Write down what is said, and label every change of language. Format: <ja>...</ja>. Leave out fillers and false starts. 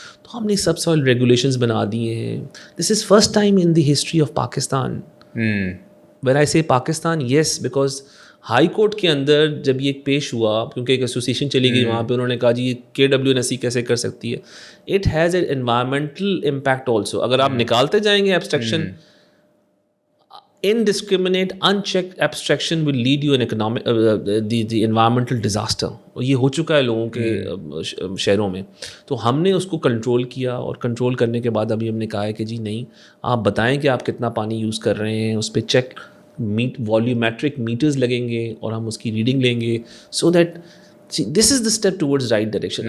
<ur>تو ہم نے سب سوائل ریگولیشنز بنا دیے ہیں.</ur> <en>This is first time in the history of Pakistan. When I say Pakistan, yes, because</en> <ur>ہائی کورٹ کے اندر جب یہ پیش ہوا, کیونکہ ایک ایسوسیشن چلی گئی وہاں پہ, انہوں نے کہا جی یہ KWNSC کیسے کر سکتی ہے.</ur> <en>It has a environmental impact also.</en> <ur>اگر آپ نکالتے جائیں گے abstraction,</ur> <en>indiscriminate unchecked abstraction will lead you in economic the environmental disaster.</en> <ur>یہ ہو چکا ہے لوگوں کے شہروں میں. تو ہم نے اس کو کنٹرول کیا, اور کنٹرول کرنے کے بعد ابھی ہم نے کہا ہے کہ جی نہیں, آپ بتائیں کہ آپ کتنا پانی یوز کر رہے ہیں, اس پہ چیک والیومیٹرک میٹرز لگیں گے اور ہم اس کی ریڈنگ لیں گے,</ur> <en>So that this is the step towards right direction.</en>